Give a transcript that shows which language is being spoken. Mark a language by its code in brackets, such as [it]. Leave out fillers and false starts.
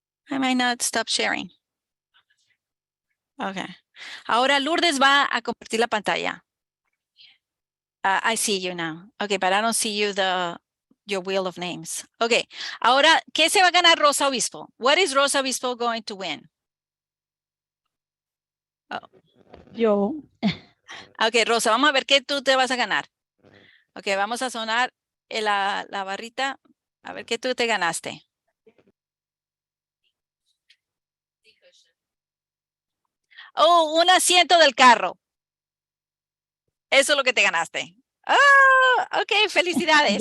[en] I might not stop sharing. Okay, [es] ahora Lourdes va a compartir la pantalla. [en] I see you now. Okay, but I don't see you your wheel of names. [es] Okay, ahora, ¿qué se va a ganar Rosa Obispo? [en] What is Rosa Obispo going to win? Oh. [es] Yo. Okay, Rosa, vamos a ver qué tú te vas a ganar. Okay, vamos a sonar la barrita. A ver qué tú te ganaste. Oh, un asiento del carro. Eso es lo que te ganaste. Ah, ok, felicidades.